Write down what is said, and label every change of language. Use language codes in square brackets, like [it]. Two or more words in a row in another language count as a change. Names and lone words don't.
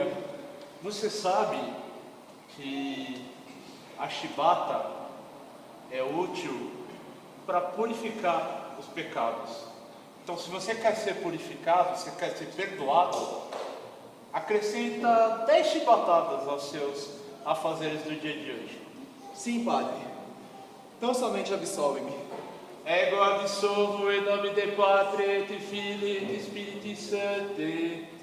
[pt] Você sabe que a chibata é útil para purificar os pecados. Então, se você quer ser purificado, se quer ser perdoado, acrescenta 10 chibatadas aos seus afazeres do dia de hoje. Sim, padre. Tão somente absolve-me. [la] Ego absolvo [pt] em nome de [la] Patre, et Filii, et Spiritus Sancti.